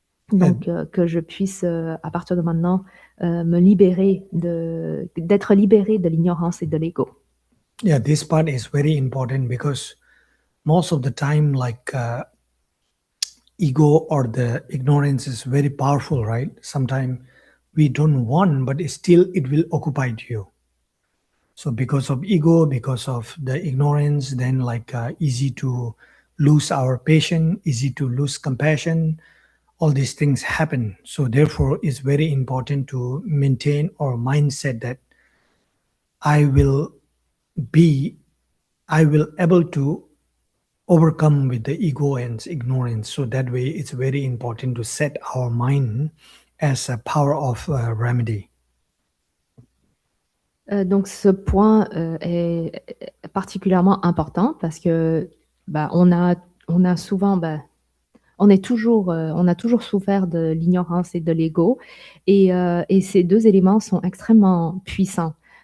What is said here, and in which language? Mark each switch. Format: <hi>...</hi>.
<fr>Donc, que je puisse, à partir de maintenant, d'être libéré de l'ignorance et de l'ego.</fr> <en>Yeah, this part is very important because most of the time, like ego or the ignorance is very powerful, right? Sometimes we don't want, but still it will occupy you. So because of ego, because of the ignorance, then like easy to lose our patience, easy to lose compassion, all these things happen. So therefore it's very important to maintain our mindset that I will able to overcome with the ego and ignorance. So that way it's very important to set our mind as a power of remedy.</en> <fr>Donc ce point est particulièrement important parce que on a souvent on a toujours souffert de l'ignorance et de l'ego et ces deux éléments sont extrêmement puissants.</fr>